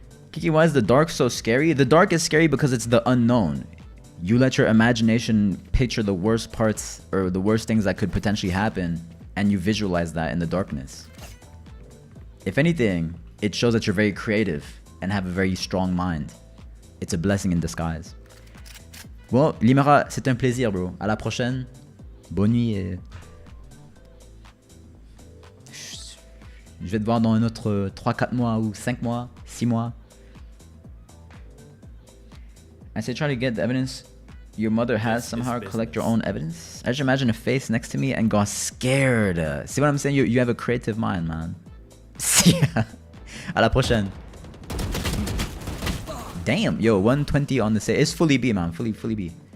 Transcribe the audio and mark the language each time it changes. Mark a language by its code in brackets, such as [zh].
[en] Kiki, why is the dark so scary? The dark is scary because it's the unknown. You let your imagination picture the worst parts or the worst things that could potentially happen, and you visualize that in the darkness. If anything, it shows that you're very creative and have a very strong mind. It's a blessing in disguise. [fr] Bon, Limara, c'est un plaisir, bro. À la prochaine. Bonne nuit et... Je vais te voir dans un autre 3-4 mois ou 5 mois, 6 mois. [en] I say try to get the evidence your mother has, somehow collect your own evidence. I just imagine a face next to me and got scared. See what I'm saying? You have a creative mind, man. See ya. [fr] À la prochaine. [en] Damn, yo, 120 on the save. It's fully B, man. Fully B.